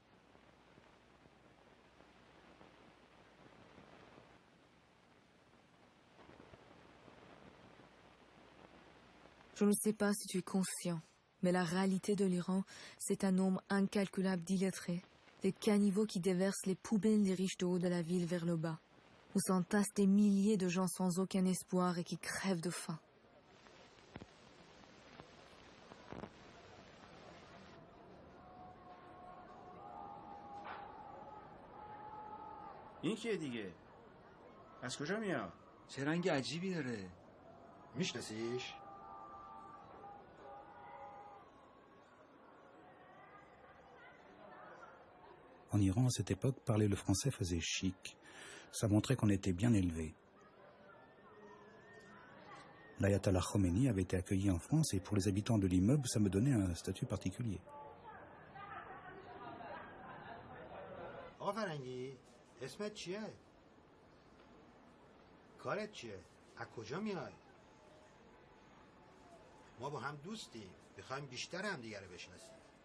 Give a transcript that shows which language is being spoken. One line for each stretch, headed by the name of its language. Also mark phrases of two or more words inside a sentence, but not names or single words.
French: Je ne sais pas si tu es conscient, mais la réalité de l'Iran, c'est un nombre incalculable d'illettrés, des caniveaux qui déversent les poubelles des riches de haut de la ville vers le bas, où s'entassent des milliers de gens sans aucun espoir et qui crèvent de faim.
Persian: این کیه دیگه؟ از کجا میاد؟ چه رنگ عجیبی داره. میشناسیش؟
French: En Iran, à cette époque, parler le français faisait chic. Ça montrait qu'on était bien élevé. L'ayatollah Khomeini avait été accueilli en France et pour les habitants de l'immeuble, ça me donnait un statut particulier.
Persian: آقا فرنگی اسمت چیه؟ کارت چیه؟ از کجا میای؟ ما با هم دوستیم، میخوایم بیشتر هم دیگه رو بشناسیم.